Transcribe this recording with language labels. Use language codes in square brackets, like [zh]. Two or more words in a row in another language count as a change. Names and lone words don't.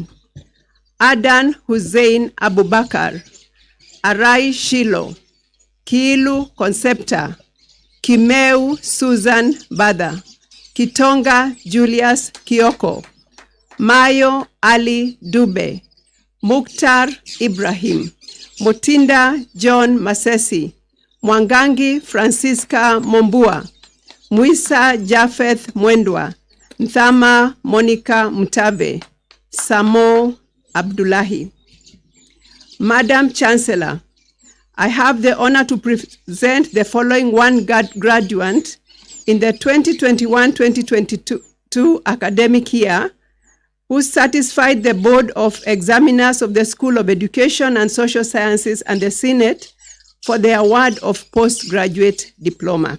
[en] Adan Hussein Abubakar. Arai Shilo. Kiilu Concepta. Kimeu Susan Bada. Kitonga Julius Kioko. Mayo Ali Dube, Mukhtar Ibrahim, Mutinda John Masesi, Mwangangi Francisca Mombua, Mwisa Japheth Mwendwa, Nthama Monica Mutabe, Samo Abdullahi. Madam Chancellor, I have the honor to present the following graduate in the 2021-2022 academic year who satisfied the Board of Examiners of the School of Education and Social Sciences and the Senate for the award of postgraduate diploma.